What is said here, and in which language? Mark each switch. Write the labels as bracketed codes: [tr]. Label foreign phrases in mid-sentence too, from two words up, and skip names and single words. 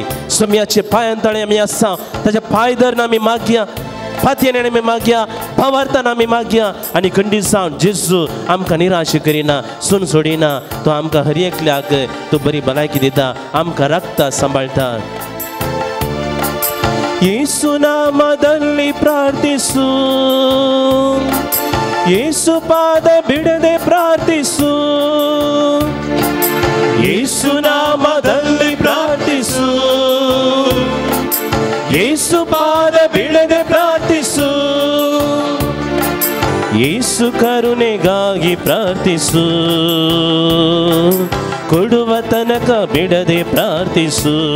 [kok] सोम्याचे पांयां तळे आमी आसा, ताच्या पांय धरून आमी मागया, फातयेन आमी मागया, भावार्थान आमी मागया आनी खंडीत जावन जेजू आमकां निराश करिना, सून सोडिना. तो आमकां हर एकल्याक तो बरी भलायकी दिता, आमकां राखता, सांबाळटा. [kn] ಯೇಸು ನಾಮದಲ್ಲಿ ಪ್ರಾರ್ಥಿಸು, ಯೇಸು ಪಾದ ಬಿಡದೆ ಪ್ರಾರ್ಥಿಸು, ಯೇಸು ನಾಮದಲ್ಲಿ ಪ್ರಾರ್ಥಿಸು, ಯೇಸು ಪಾದ ಬಿಡದೆ ಪ್ರಾರ್ಥಿಸು, ಯೇಸು ಯೇಸು ಕರುಣೆಗಾಗಿ ಪ್ರಾರ್ಥಿಸು, ಕೊಡುವ ತನಕ ಬಿಡದೆ ಪ್ರಾರ್ಥಿಸು.